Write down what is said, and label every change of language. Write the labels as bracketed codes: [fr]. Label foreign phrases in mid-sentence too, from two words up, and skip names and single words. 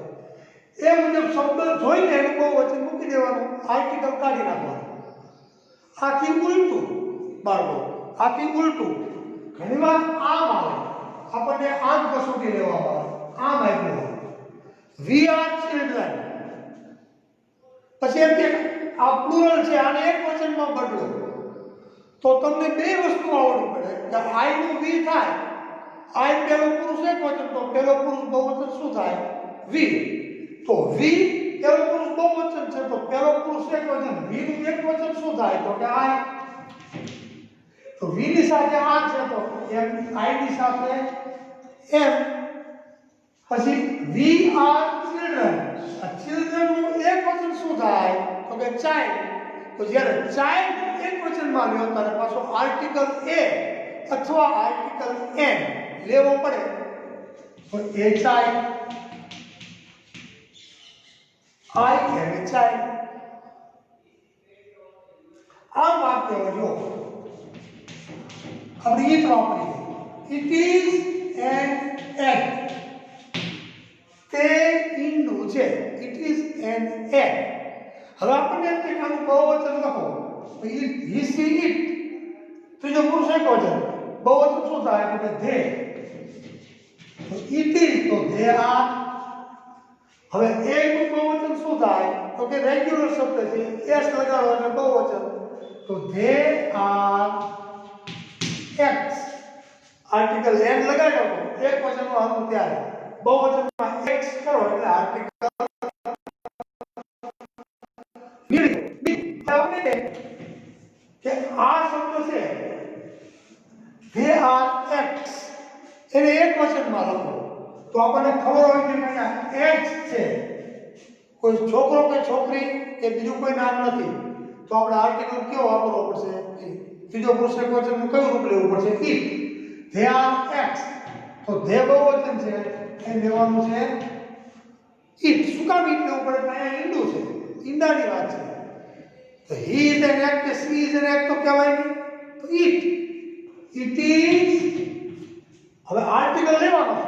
[gu] એ મુજબ શબ્દ જોઈને એનું બહુવચન મૂકી દેવાનું, આર્ટિકલ કાઢી નાખવાનું. આથી ઉલટું બાળકો, આથી ઉલટું ઘણીવાર આમ આવે, આપણને આમ કસોટી લેવામાં આવે, આમ આવ્યું હોય [en] we are children, [gu] પછી એમ કે આ પ્લુરલ છે આને એક વચનમાં બદલો, તો તમને બે વસ્તુ આવડવી પડે કે I નું we થાય. I પહેલો પુરુષ એક વચન, તો પહેલો પુરુષ બહુવચન શું થાય we. તો we પહેલો પુરુષ બહુવચન છે તો પહેલો પુરુષ એક વચન, we નું એક વચન શું થાય તો કે I. તો we ની સાથે આ છે તો એમ, I ની સાથે એમ. [en] પછી we are children. [gu] આ children નું એક વચન શું થાય તો કે child. તો જ્યારે child એક વચનમાં લ્યો ત્યારે પાછો આર્ટિકલ a અથવા આર્ટિકલ n લેવો પડે. [en] તો a child, I am a child. [gu] આ વાક્ય જો આપણે એ વાપરીએ, [en] it is an egg. [gu] તે ઈંડું છે, [en] it is an egg. [gu] હવે આપણને એમ કે આનું બહુવચન લખો, he she it, ત્રીજો પુરુષ એક વચન, બહુવચન શું થાય તો કે they. [en] તો it is તો they are. [gu] હવે એ નું બહુવચન શું થાય તો કે રેગ્યુલર શબ્દ છે, s લગાડો એટલે બહુવચન, તો [en] they are x. [gu] આર્ટિકલ n લગાડો એક વચનમાં હતું ત્યારે, બહુવચનમાં x કરો એટલે આર્ટિકલ કે આ શબ્દ છે [en] they are x, [gu] એને એક વચનમાં લખો તો આપણને ખબર હોય કે અહીંયા x છે, કોઈ છોકરો કે છોકરી કે બીજું કોઈ નામ નથી, તો આપણે આર્ટિકલ કયો વાપરવો પડશે, ત્રીજો પુરુષ એક વચનનું કયું રૂપ લેવું પડશે, it. [en] they are x, [gu] તો they બહુવચન છે એ લેવાનું છે it. શું કામ it લેવું પડે, અહીંયા ઈંડું છે ઈંડાની વાત છે. તો [en] he is an egg [gu] કે [en] she is an egg [gu] તો કહેવાય નહીં. તો [en] it is. [gu] હવે આર્ટિકલ લેવાનો છે.